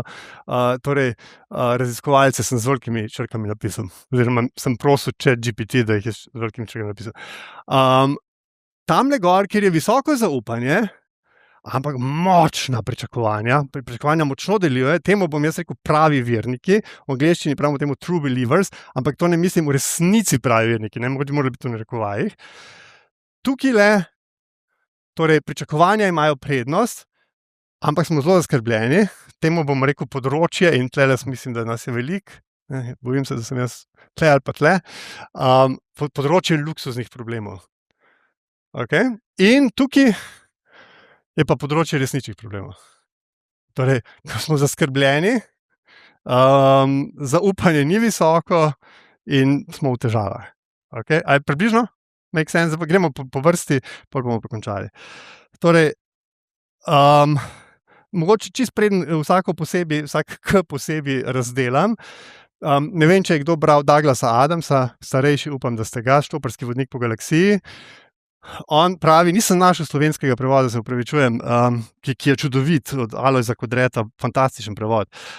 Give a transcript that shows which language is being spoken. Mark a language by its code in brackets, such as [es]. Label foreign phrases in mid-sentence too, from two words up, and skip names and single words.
[sl] Torej, raziskovalce sem z velikimi črkami napisal, oziroma sem prosil ChatGPT, da jih je z velikimi črkami napisal. Tamle gor, kjer je visoko zaupanje, ampak močna pričakovanja močno delujejo, temu bom jaz rekel pravi verniki, v angleščini pravimo temu [en] true believers, [sl] ampak to ne mislim v resnici pravi verniki, ne mogoče morali biti v narekovajih. Tukaj torej pričakovanja imajo prednost, ampak smo zelo zaskrbljeni, temu bom rekel področje, in tlele mislim, da nas je veliko, bojim se, da sem jaz tle ali pa tle, področje luksuznih problemov. Okay? In tukaj je pa področje resničnih problemov. Torej, ko smo zaskrbljeni, zaupanje ni visoko in smo v težavah. Okay? Ali približno? [en] Make sense? [sl] Gremo po vrsti, pa bomo pokončali. Torej, mogoče čisto preden vsak K posebej razdelam. Ne vem, če je kdo bral Douglasa Adamsa, starejši, upam, da ste ga, Štoparski vodnik po galaksiji. On pravi, nisem našel slovenskega prevoda, se opravičujem, ki je čudovit, od Alojza Kodreta, fantastičen prevod.